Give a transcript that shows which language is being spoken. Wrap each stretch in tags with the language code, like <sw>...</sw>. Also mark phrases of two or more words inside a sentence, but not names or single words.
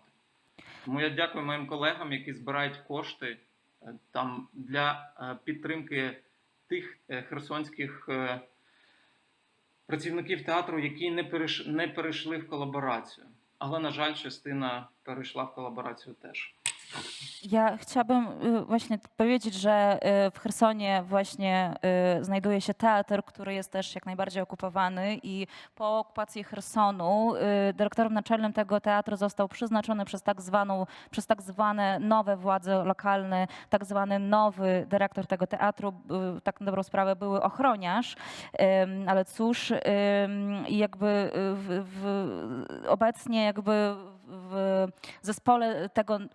<uk>Тому я дякую моїм колегам, які збирають кошти там для підтримки тих херсонських працівників театру, які не перейшли в колаборацію. Але, на жаль, частина перейшла в колаборацію теж.</uk> <pl>Ja chciałabym właśnie powiedzieć, że w Chersonie właśnie znajduje się teatr, który jest też jak najbardziej okupowany i po okupacji Chersonu dyrektorem naczelnym tego teatru został przyznaczony przez tak zwane nowe władze lokalne, tak zwany nowy dyrektor tego teatru, tak na dobrą sprawę były ochroniarz, ale cóż, i jakby obecnie jakby w zespole tego</pl>